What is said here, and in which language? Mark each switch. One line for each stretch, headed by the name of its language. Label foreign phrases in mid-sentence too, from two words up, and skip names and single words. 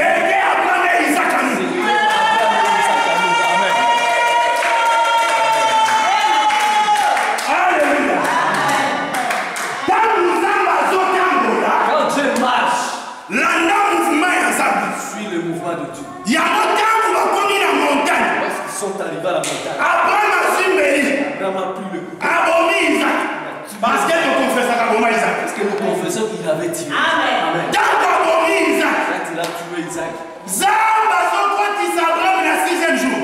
French: C'était Abraham et Isaac à nous. Amen. Alléluia.
Lingala: Tant Nzamba azotambola,
French: Quand Dieu marche,
Lingala: landa mouvement ya Nzambe.
French: suis le mouvement de Dieu.
Lingala: Yango ntango bakomi na montagne,
French: Lorsqu'ils sont arrivés à la montagne,
Lingala: Abraham azimbeli,
French: Abraham a pris le coup.
Lingala: abomi Isaac.
French: Parce que
Lingala: tokonfesaka boma Isaac.
French: Parce que nous confessons qu'il avait tué. Amen. Amen.
Lingala: Ntango abomi Isaac,
French: Quand il a tué Isaac,
Lingala: Nzambe azokotisa Abraham na 6e jour.